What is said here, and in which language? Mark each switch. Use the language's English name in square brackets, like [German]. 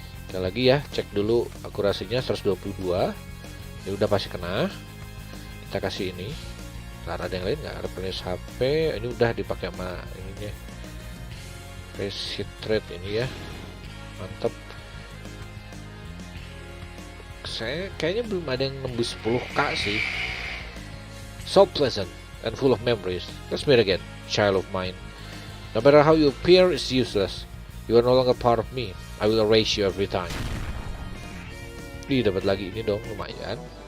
[Indonesian] Sekali lagi ya, cek dulu akurasinya 122. Ya udah pasti kena. Kita kasih ini Nggak ada yang lain, nggak ada penulis HP. Ini udah dipakai sama ininya, face hit rate ini ya, mantep. Saya kayaknya belum ada yang nembus 10k sih. [English] So pleasant and full of memories. Let's meet again, child of mine. No matter how you appear, it's useless. You are no longer part of me. I will erase you every time. [Indonesian] Ih, dapat lagi ini dong, lumayan.